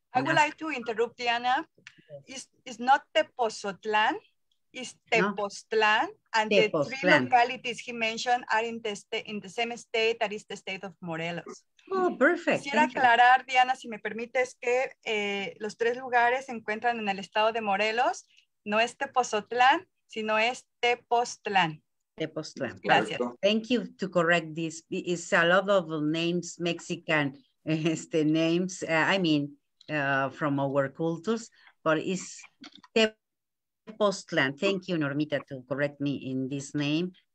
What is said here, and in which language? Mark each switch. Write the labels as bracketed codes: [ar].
[en] I would like to interrupt, Diana. It's not Tepoztlán, it's Tepoztlán, and the three localities he mentioned are in the same state, that is the state of Morelos. Oh, perfect. [es] Quisiera aclarar, Diana, si me permites, que los tres lugares se encuentran en el estado de Morelos. No es Tepoztlán, sino es Tepoztlán. Tepoztlán. Gracias. [en] Thank you to correct this. It's a lot of names, Mexican names, I mean, from our cultures, but it's Tepoztlán. Thank you, Normita, to correct me in this name.